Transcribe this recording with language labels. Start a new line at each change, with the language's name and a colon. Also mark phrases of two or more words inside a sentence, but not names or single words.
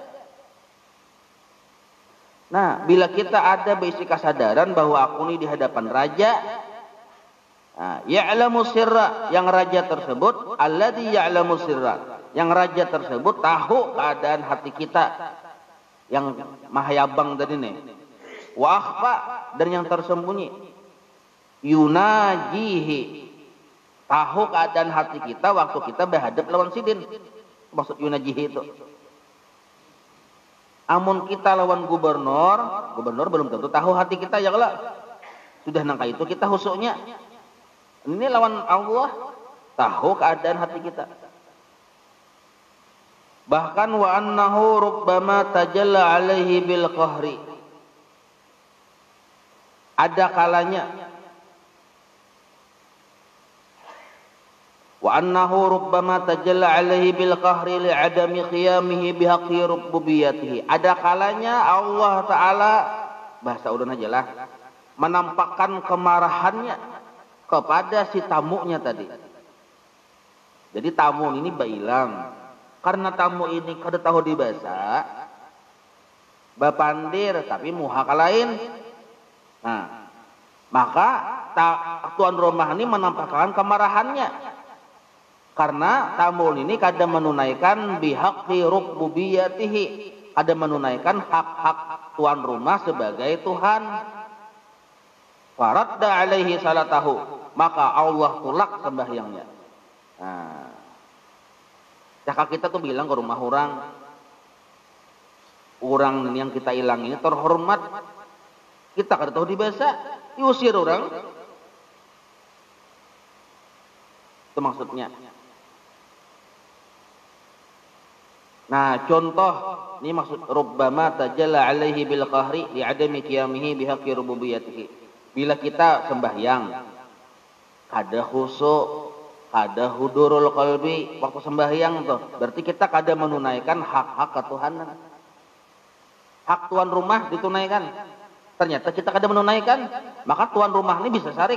Banjar: Nah, bila kita ada basic kesadaran bahwa aku ini di hadapan raja, nah,
Arabic: يعلم السر,
Banjar: yang raja tersebut,
Arabic: الذي يعلم السر,
Banjar: yang raja tersebut tahu keadaan hati kita, yang mahayabang tadi nih,
Arabic: وأخفى,
Banjar: dan yang tersembunyi, yunajihi, tahu keadaan hati kita waktu kita berhadap lawan sidin. Maksud yunajihi itu, amun kita lawan gubernur belum tentu tahu hati kita ya kalau sudah nangka itu kita husuknya. Ini lawan Allah tahu keadaan hati kita. Bahkan
Arabic: وأنه ربما تجلى عليه بالقهر,
Banjar: ada kalanya
Arabic: وأنه ربما تجلى عليه بالقهر لعدم قيامه بحق ربوبيته,
Banjar: ada kalanya Allah taala, bahasa udun aja lah, menampakkan kemarahannya kepada si tamunya tadi. Jadi tamu ini bailang, karena tamu ini kada tahu di bahasa, bapandir tapi muha lain. Nah, maka tuan rumah ini menampakkan kemarahannya karena tamu ini kada menunaikan
Arabic: بحق ربوبيته,
Banjar: kada menunaikan hak-hak tuan rumah sebagai Tuhan.
Arabic: فرد عليه صلاته,
Banjar: maka Allah tolak sembahyangnya. Nah, cakap kita tuh bilang ke rumah orang yang kita hilang ini terhormat, kita kada tahu di bahasa, diusir orang. Itu maksudnya. Nah, contoh ini maksud
Arabic: ربما تجلى عليه بالقهر لعدم قيامه بحق ربوبيته.
Banjar: Bila kita sembahyang kada khusyuk, kada
Arabic: حضور القلب
Banjar: waktu sembahyang tuh, berarti kita kada menunaikan hak-hak ketuhanan. Hak tuan rumah ditunaikan. Ternyata kita kada menunaikan, maka tuan rumah ini bisa sarik.